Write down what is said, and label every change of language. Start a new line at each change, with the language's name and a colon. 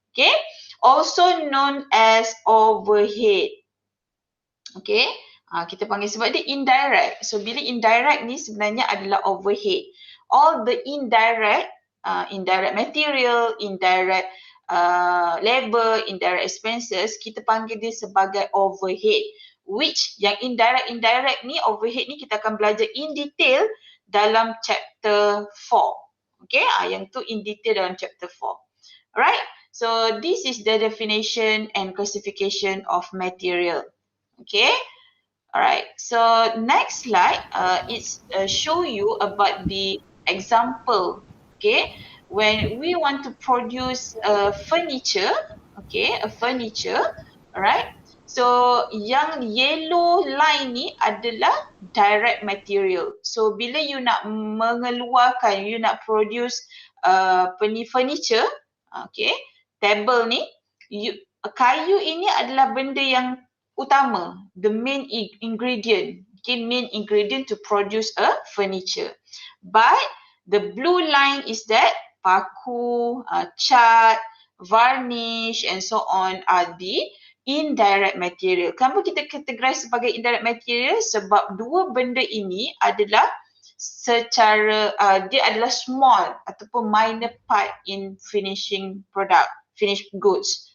English: Okay, also known as overhead.
Malay: Okay, kita panggil sebab dia indirect. So bila indirect ni sebenarnya adalah overhead.
English: All the indirect material, indirect labor, indirect expenses,
Malay: kita panggil dia sebagai
English: overhead.
Malay: Which yang indirect ni, overhead ni kita akan belajar in detail dalam chapter 4. Okay, yang tu in detail dalam chapter 4.
English: Alright, so this is the definition and classification of material. Okay, alright, so next slide it's show you about the example. Okay, when we want to produce a furniture, okay, a furniture, alright. So yang yellow line ni adalah direct material. So bila you nak mengeluarkan, you nak produce furniture, okay, table ni,
Malay: kayu ini adalah benda yang utama,
English: the main ingredient, okay, main ingredient to produce a furniture. But the blue line is that paku, cat, varnish and so on are the indirect material.
Malay: Kenapa kita categorize sebagai indirect material? Sebab dua benda ini adalah secara dia adalah small ataupun
English: minor part in finishing product,
Malay: finished goods.